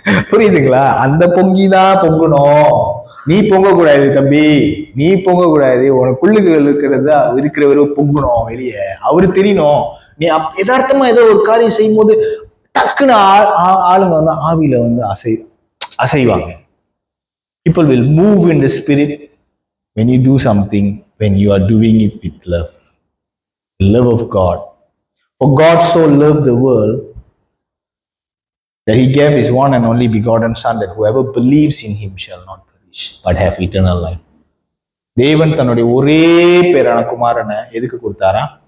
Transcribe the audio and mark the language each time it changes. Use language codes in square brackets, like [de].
[ta] புரியுதுங்களா? அந்த பொங்கி தான் பொங்கணும். நீ பொங்க கூடாது தம்பி, நீ பொங்க கூடாது. உனக்குள்ளுக்கு இருக்கிறவரு பொங்கணும் வெளியே, அவரு தெரியணும். நீ யதார்த்தமா ஏதோ ஒரு காரியம் செய்யும் போது டக்குன்னு ஆளுங்க ஆவியில அசைவாங்க. [en] People will move in the spirit when you do something, when you are doing it with love, the love of God. For God so loved the world that he gave his one and only begotten Son, that whoever believes in him shall not perish but have eternal life. [ta] தேவன் தன்னுடைய ஒரே பேரான குமாரனை எதுக்கு கொடுத்தாரா?